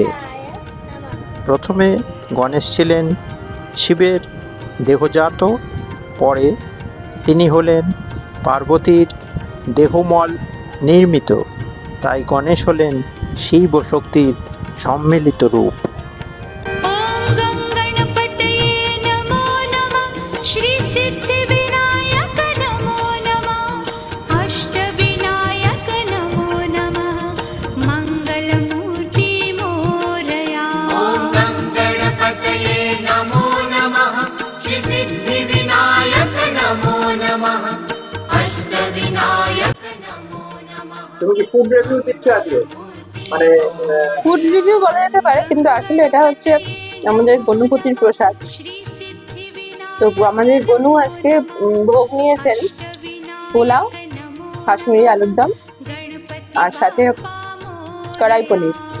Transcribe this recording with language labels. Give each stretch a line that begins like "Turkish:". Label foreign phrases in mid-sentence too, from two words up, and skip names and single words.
Bangla: প্রথমে গণেশ ছিলেন শিবের দেহজাত, পরে তিনি হলেন পার্বতীর দেহমল নির্মিত, তাই গণেশ হলেন শিব ও শক্তির সম্মিলিত রূপ।
Sanskrit: ॐ गं गणपतये नमो नमः श्रीसिद्धिविनायक नमो नमः अष्टविनायक नमो नमः मङ्गलमूर्ति मोरया ॐ गं गणपतये नमो नमः श्रीसिद्धिविनायक नमो नमः अष्टविनायक नमो नमः।
Bangla: তুমি কি
English: food review
Bangla: দিচ্ছ আজকে? মানে
English: food review
Bangla: বলা যেতে পারে, কিন্তু আসলে এটা হচ্ছে আমাদের গণপতির প্রসাদ। তো আমাদের গনু আজকে ভোগ নিয়েছেন পোলাও, কাশ্মীরি আলুর দম আর সাথে কড়াই পনির।